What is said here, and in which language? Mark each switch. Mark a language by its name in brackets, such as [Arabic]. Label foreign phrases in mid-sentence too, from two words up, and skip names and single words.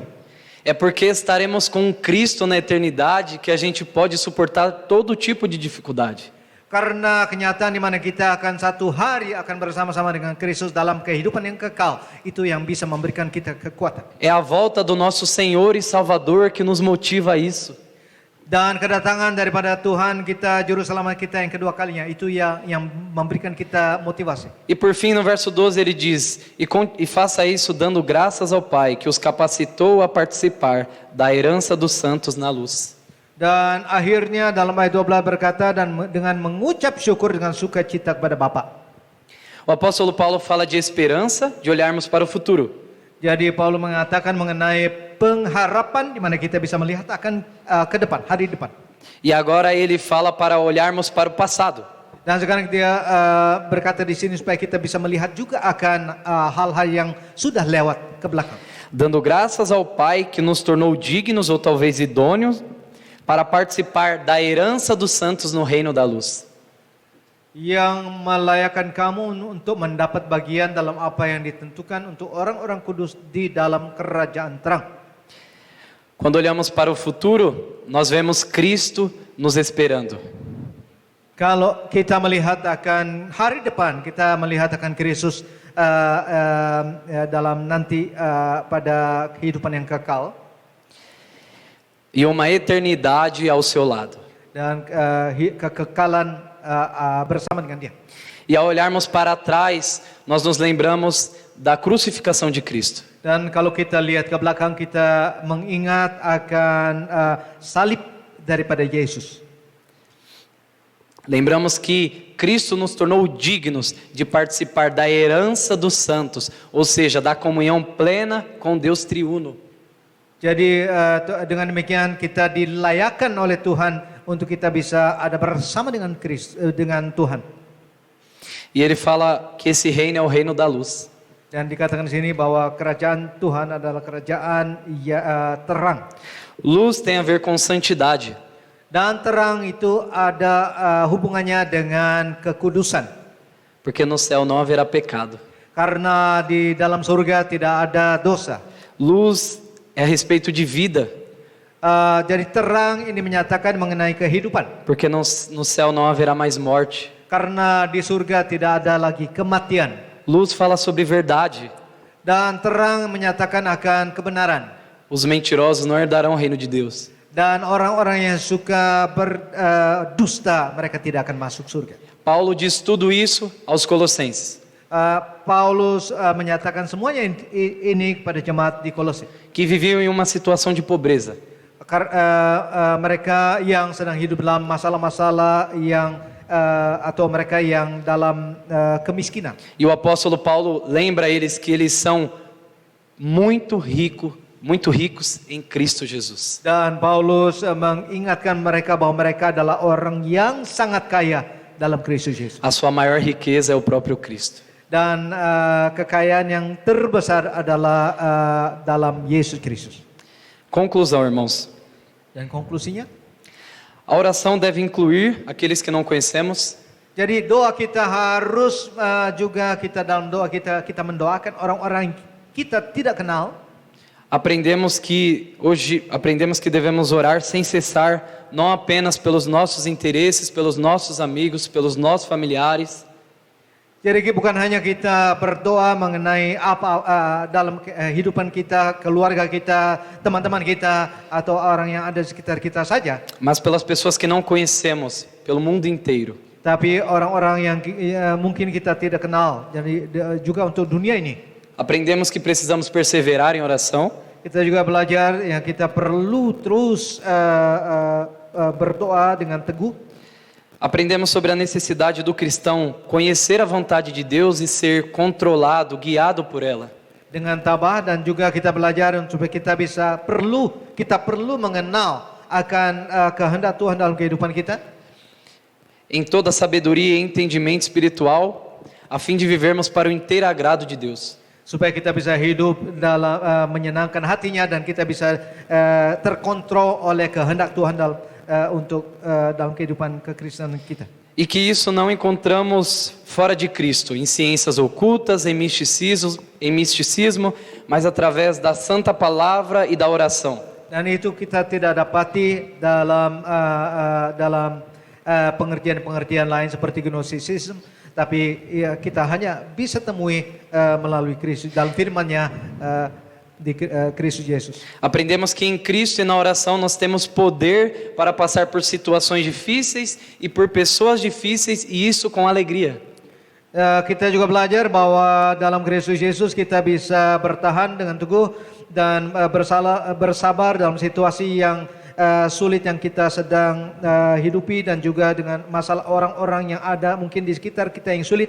[Portuguese] É porque estaremos com Cristo na eternidade que a gente pode suportar todo tipo de dificuldade. [Indonesian] Karena kenyataan di mana kita akan satu hari akan bersama-sama dengan Kristus dalam kehidupan yang kekal, itu yang bisa memberikan kita kekuatan. [Portuguese] É a volta do nosso Senhor e Salvador que nos motiva a isso. [Indonesian] Dan kedatangan daripada Tuhan kita, Juru Selamat kita yang kedua kalinya, itu yang memberikan kita motivasi. [Portuguese] E por fim, no verso 12 ele diz: e faça isso dando graças ao Pai que os capacitou a participar da herança dos santos na luz. [Indonesian] Dan akhirnya dalam ayat 12 berkata, dan dengan mengucap syukur dengan sukacita kepada Bapa. [Portuguese] O apóstolo Paulo fala de esperança, de olharmos para o futuro. [Indonesian] Jadi Paulus mengatakan mengenai pengharapan di mana kita bisa melihat akan ke depan, hari depan. [Portuguese] E agora ele fala para olharmos para o passado. [Indonesian] Dan sekarang dia berkata di sini supaya kita bisa melihat juga akan hal-hal yang sudah lewat ke belakang. [Portuguese] Dando graças ao Pai que nos tornou dignos ou talvez idôneos para participar da herança dos santos no reino da luz. [Indonesian] Yang melayakkan kamu untuk mendapat bagian dalam apa yang ditentukan untuk orang-orang kudus di dalam kerajaan terang. [Portuguese] Quando olhamos para o futuro, nós vemos Cristo nos esperando. [Indonesian] Kalau kita melihat akan hari depan, kita melihat akan Kristus dalam nanti pada kehidupan yang kekal. [Portuguese] E uma eternidade ao seu lado. [Indonesian] Dan kekekalan bersama dengan dia. [Portuguese] E ao olharmos para trás, nós nos lembramos da crucificação de Cristo. [Indonesian] Dan kalau kita lihat ke belakang, kita mengingat akan salib daripada Yesus. [Portuguese] Lembramos que Cristo nos tornou dignos de participar da herança dos santos, ou seja, da comunhão plena com Deus triuno. [Indonesian] Jadi dengan demikian kita dilayakkan oleh Tuhan untuk kita bisa ada bersama dengan dengan Tuhan. [Portuguese] E ele fala que esse reino é o reino da luz. [Indonesian] Dan dikatakan di sini bahwa kerajaan Tuhan adalah kerajaan terang. [Portuguese] Luz tem a ver com santidade. [Indonesian] Dan terang itu ada hubungannya dengan kekudusan. [Portuguese] Porque no céu não haverá pecado. [Indonesian] Karena di dalam surga tidak ada dosa. [Portuguese] Luz é a respeito de vida. [Indonesian] Jadi terang ini menyatakan mengenai kehidupan. [Portuguese] Porque no céu não haverá mais morte. [Indonesian] Karena di surga tidak ada lagi kematian. [Portuguese] Luz fala sobre verdade. [Indonesian] Dan terang menyatakan akan kebenaran. [Portuguese] Os mentirosos não herdarão o reino de Deus. [Indonesian] Dan orang-orang yang suka berdusta, mereka tidak akan masuk surga. [Portuguese] Paulo diz tudo isso aos Colossenses. [Indonesian] Paulus menyatakan semuanya ini kepada jemaat di Kolose. [Portuguese] Que viviam em uma situação de pobreza. [Indonesian] Mereka yang sedang hidup dalam masalah-masalah yang atau mereka yang dalam kemiskinan. [Portuguese] E o apóstolo Paulo lembra eles que eles são muito ricos em Cristo Jesus. [Indonesian] Dan Paulus mengingatkan mereka bahwa mereka adalah orang yang sangat kaya dalam Kristus Yesus. [Portuguese] A sua maior riqueza é o próprio Cristo. [Indonesian] Dan kekayaan yang terbesar adalah dalam Yesus Kristus. [Portuguese] Conclusão, irmãos. [Indonesian] Dan konklusinya, [Portuguese] a oração deve incluir aqueles que não conhecemos. [Indonesian] jadi doa kita harus juga kita dalam doa kita mendoakan orang-orang kita tidak kenal. [Portuguese] Aprendemos que devemos orar sem cessar, não apenas pelos nossos interesses, pelos nossos amigos, pelos nossos familiares. [Indonesian] Jadi bukan hanya kita berdoa mengenai apa dalam kehidupan kita, keluarga kita, teman-teman kita, atau orang yang ada di sekitar kita saja. [Portuguese] Mas pelas pessoas que não conhecemos, pelo mundo inteiro. [Indonesian] Tapi orang-orang yang mungkin kita tidak kenal, jadi juga untuk dunia ini. [Portuguese] Aprendemos que precisamos perseverar em oração. [Indonesian] Kita juga belajar yang kita perlu terus berdoa dengan teguh. [Portuguese] Aprendemos sobre a necessidade do cristão conhecer a vontade de Deus e ser controlado, guiado por ela. [Indonesian] Dengan tabah, dan juga kita belajar supaya kita perlu mengenal akan kehendak Tuhan dalam kehidupan kita. [Portuguese] Em toda sabedoria e entendimento espiritual, a fim de vivermos para o inteiro agrado de Deus. [Indonesian] Supaya kita bisa hidup dalam menyenangkan hatinya dan kita bisa terkontrol oleh kehendak Tuhan dalam kehidupan kekristenan kita. [Portuguese] E que isso não encontramos fora de Cristo, em ciências ocultas, em misticismo, mas através da santa palavra e da oração. [Indonesian] Dan itu kita tidak dapati dalam pengertian-pengertian lain seperti gnosticism, tapi ya, kita hanya bisa temui melalui Kristus dalam firman-Nya di Kristus Yesus. [Portuguese] Aprendemos que em Cristo e na oração nós temos poder para passar por situações difíceis e por pessoas difíceis, e isso com alegria. [Indonesian] Kita juga belajar bahwa dalam Kristus Yesus kita bisa bertahan dengan teguh dan bersabar dalam situasi yang sulit yang kita sedang hidupi, dan juga dengan masalah orang-orang yang ada mungkin di sekitar kita yang sulit.